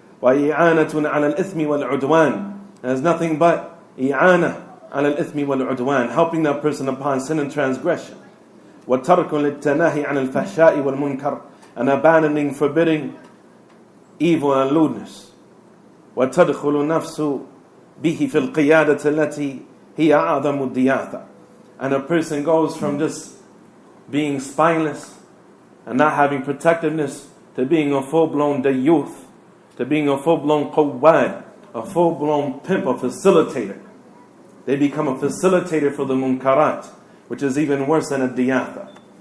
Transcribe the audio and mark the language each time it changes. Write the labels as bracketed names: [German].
[Arabic] وَإِعَانَةٌ عَلَى الْإِثْمِ وَالْعُدْوَانِ. [English] That is nothing but i'ana [Arabic] على الإثم والعدوان, [English] helping that person upon sin and transgression. [Arabic] وَتَرْكٌ لِلتَّنَاهِ عَنِ الْفَحْشَاءِ وَالْمُنْكَرِ, [English] and abandoning, forbidding evil and lewdness. [Arabic] وَتَدْخُلُ النَّفْسُ بِهِ فِي الْقِيَادَةِ الَّتِي هِيَ أَعْظَمُ الدِّيَاثَةِ. [English] And a person goes from just being spineless and not having protectiveness, to being a full-blown dayyuth, to being a full-blown qawwad, a full-blown pimp, a facilitator. They become a facilitator for the munkarat, which is even worse than a diyatha.